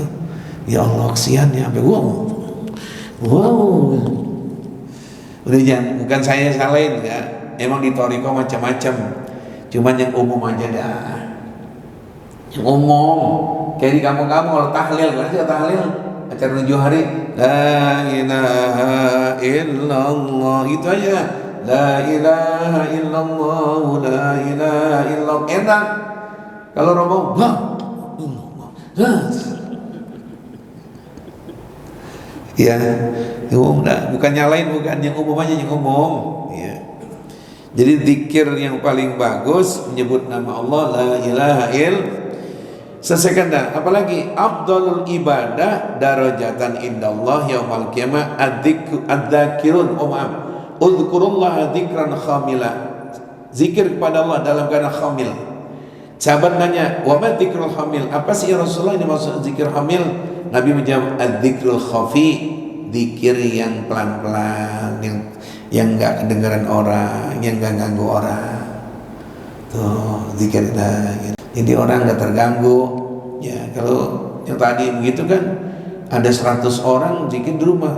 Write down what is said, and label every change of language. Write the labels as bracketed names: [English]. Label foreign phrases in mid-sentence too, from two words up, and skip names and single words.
[Indonesian] Ya Allah kesian ya, sampai wow, udah jangan, bukan saya salahin ya, emang di thariqah macam-macam, cuman yang umum aja dah, yang umum, kayak di kampung-kampung kalau tahlil, kan sih tahlil, acara 7 hari, [Arabic] لا إله إلا الله, [Indonesian] itu aja. [Arabic] لا إله إلا الله، لا إله إلا الله. [Indonesian] Enak. Kalau rombong, ya, umum dah. Bukan nyalain, bukan yang umum aja, yang umum. Ya. Jadi zikir yang paling bagus menyebut nama Allah, [Arabic] لا إله إلا الله. [Indonesian] Selesaikan dah. [Arabic] Apalagi أفضل العباد درجة عند الله يوم القيامة الذاكرون اذكروا الله ذكرا كاملا. [Indonesian] Zikir kepada Allah dalam keadaan khamil. Sahabat nanya, [Arabic] "وما الذكر الكامل?" [Indonesian] Apa sih [Arabic] يا رسول الله [Indonesian] ini maksud zikir khamil? Nabi menjawab, [Arabic] "الذكر الخفي." [Indonesian] Zikir yang pelan-pelan, yang enggak kedengaran orang, yang enggak ganggu orang. Tuh, zikir jadi orang enggak terganggu. Ya, kalau yang tadi begitu kan ada 100 orang zikir di rumah.